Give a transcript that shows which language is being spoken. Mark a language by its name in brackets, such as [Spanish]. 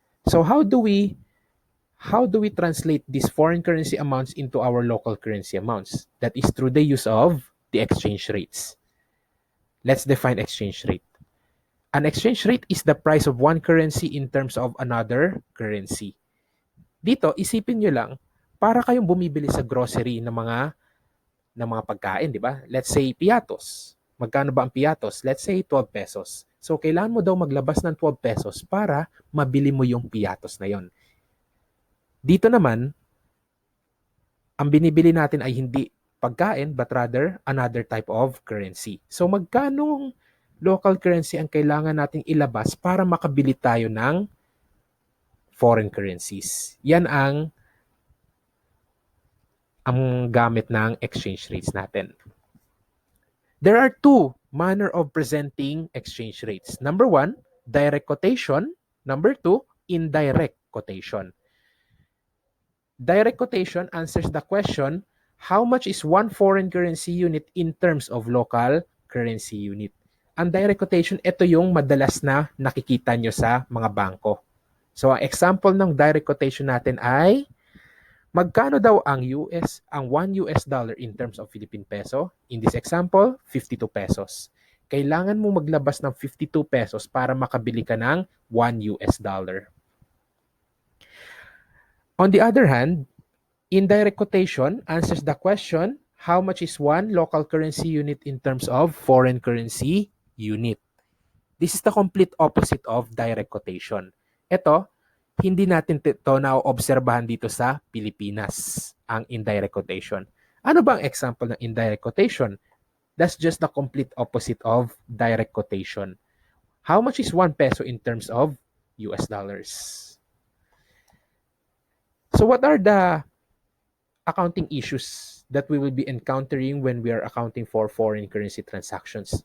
[English] So how do we translate these foreign currency amounts into our local currency amounts? That is through the use of the exchange rates. Let's define exchange rate. An exchange rate is the price of one currency in terms of another currency. [Filipino] Dito, isipin nyo lang, para kayong bumibili sa grocery ng mga pagkain, di ba? [English] Let's say piatos. [Filipino] Magkano ba ang piatos? [English] Let's say 12 pesos. [Filipino] So, kailangan mo daw maglabas ng 12 pesos para mabili mo yung piatos na yon. Dito naman, ang binibili natin ay hindi pagkain [English] but rather another type of currency. [Filipino] So, magkanong local currency ang kailangan nating ilabas para makabili tayo ng foreign currencies? Yan ang gamit ng exchange rates natin. [English] There are two manner of presenting exchange rates. Number one, direct quotation. Number two, indirect quotation. Direct quotation answers the question, how much is one foreign currency unit in terms of local currency unit? [Filipino] Ang direct quotation, ito yung madalas na nakikita nyo sa mga bangko. So, ang example ng direct quotation natin ay, magkano daw ang 1 US dollar [English] in terms of Philippine peso? In this example, 52 pesos. [Filipino] Kailangan mo maglabas ng 52 pesos para makabili ka ng 1 US dollar. [English] On the other hand, indirect quotation answers the question, how much is one local currency unit in terms of foreign currency unit? This is the complete opposite of direct quotation. [Filipino] Ito, hindi natin ito na-obserbahan dito sa Pilipinas, ang indirect quotation. Ano ba ang example ng indirect quotation? [English] That's just the complete opposite of direct quotation. How much is 1 peso in terms of US dollars? So what are the accounting issues that we will be encountering when we are accounting for foreign currency transactions?